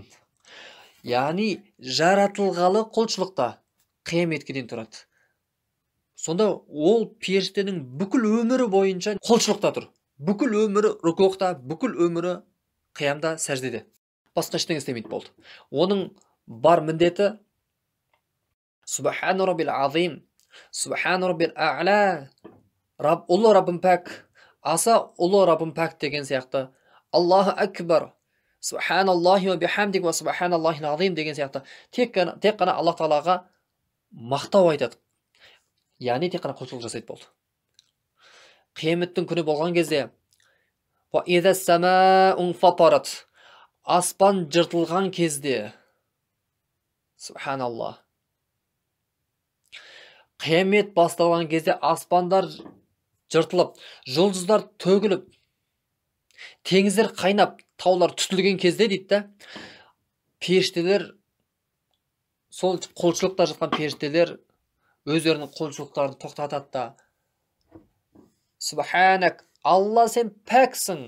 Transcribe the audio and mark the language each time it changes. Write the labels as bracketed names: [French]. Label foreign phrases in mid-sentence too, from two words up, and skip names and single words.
[Kazakh] Яғни жаратылғалы құлшылықта қияметке дейін тұрады. Сонда ол періштенің бүкіл өмірі бойынша құлшылықта тұр. Бүкіл өмірі рүкуъта, бүкіл өмірі қиямда, сәждеде. Басқа ештеңе істемейді болды. Оның бар міндеті [Arabic] سبحان ربي العظيم سبحان ربي الأعلى, [Kazakh] ұлы Раббым пәк, аса ұлы Раббым пәк деген сияқты. [Arabic] الله أكبر سبحان الله وبحمده وسبحان الله العظيم [Kazakh] деген сияқты. Тек қана Аллах Тағалаға мақтау айтады. Яғни тек қана құлшылық жасайды болды. Қияметтің күні болған кезде [Arabic] وإذا السماء انفطرت, [Kazakh] аспан жыртылған кезде, Субханаллах, қиямет басталған кезде аспандар жыртылып, жұлдыздар төгіліп, теңіздер қайнап, таулар түтілген кезде дейді, періштелер, сол құлшылықта жатқан періштелер өздерінің құлшылықтарын тоқтатады да, Субханак, Алла сен пәксің.